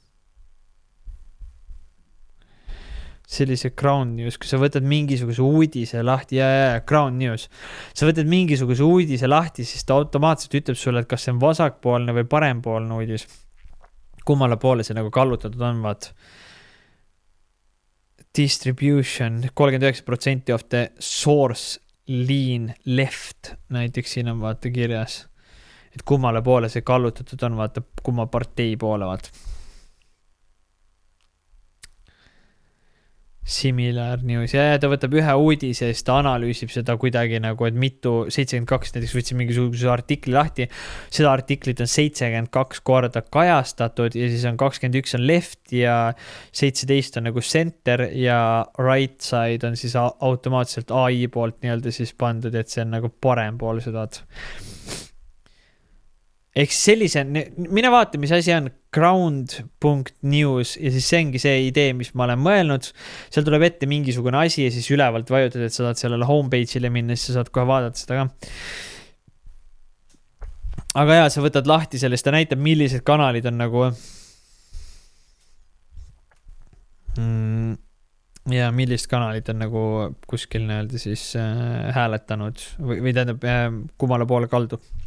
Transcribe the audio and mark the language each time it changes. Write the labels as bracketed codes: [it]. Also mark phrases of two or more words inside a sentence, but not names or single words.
[et] Sellise Ground News, kui sa võtad mingisuguse uudise lahti, Ground News, sa võtad mingisuguse uudise lahti, siis ta automaatselt ütleb sulle, et kas see on vasakpoolne või parempoolne uudis. Kummale poole see nagu kallutatud on, vaat. [en] Distribution, 39% of the source lean left, [et] näiteks siin on vaata kirjas, et kummale poole see kallutatud on, vaata kumma partei poole, vaata. [en] Similar news. [et] Ja ta võtab ühe uudise ja siis ta analüüsib seda kuidagi nagu, et 72 näiteks võtsin mingisuguse artikli lahti. Seda artiklit on 72 korda kajastatud ja siis on 21 on left ja 17 on nagu center ja [en] right side [et] on siis automaatselt AI poolt nii-öelda siis pandud, et see on nagu parem pool seda. Ehk sellise, mine vaata, mis asi on ground.news ja siis see ongi see idee, mis ma olen mõelnud. Seal tuleb ette mingisugune asi ja siis ülevalt vajutad, et sa saad sellele homepage'ile minna, siis sa saad kohe vaadata seda ka. Aga sa võtad lahti sellest, ta näitab, millised kanalid on nagu ja millist kanalit on nagu kuskil nii-öelda siis hääletanud või tähendab kummale poole kaldu.